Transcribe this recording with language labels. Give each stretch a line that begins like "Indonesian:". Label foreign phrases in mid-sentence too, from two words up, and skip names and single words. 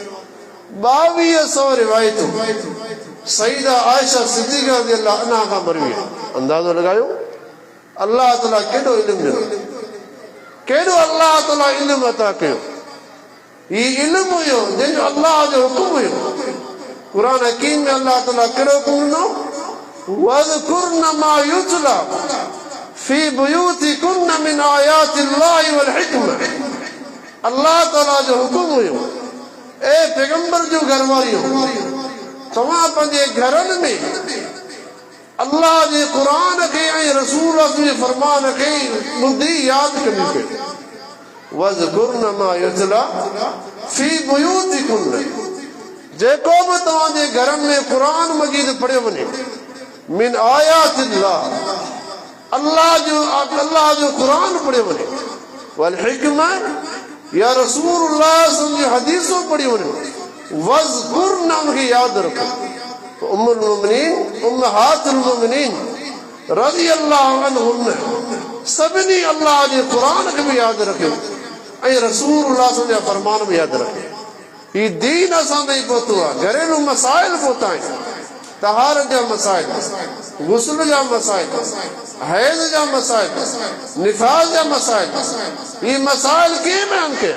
Sindhi: 2200 रिवायतूं सईदा आयशा सिद्दीक़ा
Arabic: رضي الله عنها
Sindhi: खां मरवी आहिनि। अंदाज़ो लॻायो अल्लाह ताला केॾो इल्मु ॾिनो, केॾो अल्लाह ताला इल्मु अता कयो। ही इल्मु हुयो जंहिंजो अल्लाह जो हुकुम हुयो। कुरान हकीम में अल्लाह ताला कहिड़ो हुकुम ॾिनो,
Arabic: واذكرن ما يتلى في بيوتكن من آيات الله والحكمة.
Sindhi: अल्लाह ताला जो हुकुम हुयो, ए पैगंबर जो घर वारियो, तव्हां पंहिंजे घरनि में अल्लाह जे कुरान के ऐं रसूल जे फरमान के ॿुधी यादि कंदी कयो।
Arabic: واذكرن ما يتلى في بيوتكن,
Sindhi: जेको बि तव्हांजे घरनि में कुरान मजीद पढ़ियो वञे,
Arabic: من آيات الله,
Sindhi: अल्लाह जो कुरान पढ़ियो वञे,
Arabic: والحكمة
Sindhi: या रसूलुल्लाह जी हदीसूं पढ़ी वञे, वज़कुरन उनखे यादि रखो। उम्मुल मोमिनीन उम्महातुल मोमिनीन
Arabic: رضي الله عنهن
Sindhi: सभिनी अल्लाह जे कुरान खे बि यादि रखियो ऐं रसूलुल्लाह जा फरमान बि यादि रखियो। ही दीन असां ताईं पहुतो आहे। घरेलू मसाइल पहुता आहिनि, तहारत जा मसाइल, गुस्ल जा मसाइल, हैज़ जा मसाइल, निफास जा मसाइल, ये मसाइल कीअं बयान कया?